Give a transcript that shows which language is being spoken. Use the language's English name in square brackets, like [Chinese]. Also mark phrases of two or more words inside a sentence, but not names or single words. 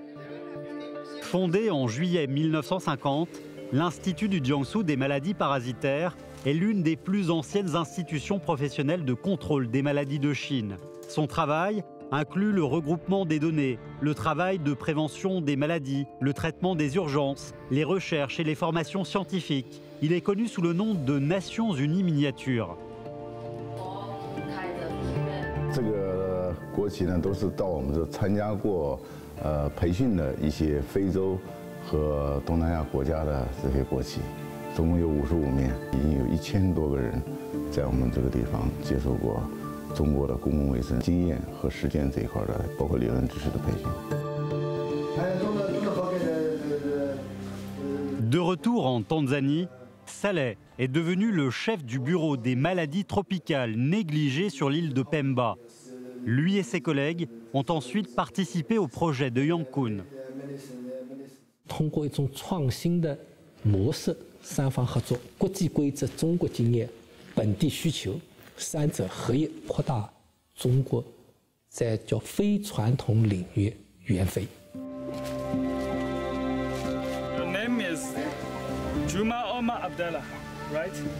[French] Fondé en juillet 1950, l'Institut du Jiangsu des maladies parasitaires est l'une des plus anciennes institutions professionnelles de contrôle des maladies de Chine. Son travail inclut le regroupement des données, le travail de prévention des maladies, le traitement des urgences, les recherches et les formations scientifiques. Il est connu sous le nom de Nations Unies miniature. [Chinese] 这个国旗呢，都是到我们这参加过培训的一些非洲和东南亚国家的这些国旗，总共有55面，已经有1000多个人在我们这个地方接受过 中国的公共卫生经验和实践这一块的，包括理论知识的培训。 [French] De retour en Tanzanie, Saleh est devenu le chef du bureau des maladies tropicales négligées sur l'île de Pemba. Lui et ses collègues ont ensuite participé au projet de Yankun. [Chinese] 通过一种创新的模式，三方合作、国际规则、中国经验、本地需求，三者合一，扩大中国在叫非传统领域援非。 [English] Your name is Juma Omar Abdallah, right?